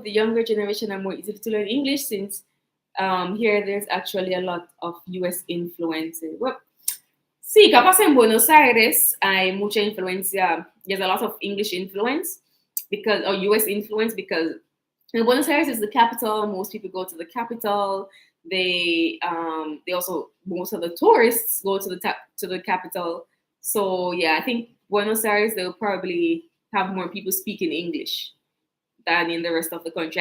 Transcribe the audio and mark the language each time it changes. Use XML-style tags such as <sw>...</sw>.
<en>The younger generation are more easy to learn English since here there's actually a lot of US influence.</en> <es>Well, sí, capaz en Buenos Aires hay mucha influencia.</es> <en>There's a lot of English influence or US influence because Buenos Aires is the capital. Most people go to the capital. They also, most of the tourists go to the capital. So yeah, I think Buenos Aires, they'll probably have more people speaking English than in the rest of the country.</en>